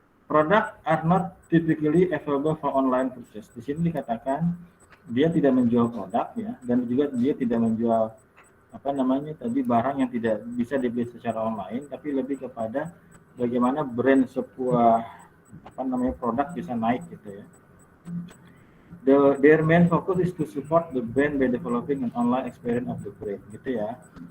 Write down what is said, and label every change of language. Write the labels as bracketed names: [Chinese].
[English] Product are not typically available for online purchase. [Indonesian] Di sini dikatakan dia tidak menjual produk ya, dan juga dia tidak menjual apa namanya tadi barang yang tidak bisa dibeli secara online, tapi lebih kepada bagaimana brand sebuah apa namanya produk bisa naik gitu ya. [English] Their main focus is to support the brand by developing an online experience of the brand gitu ya.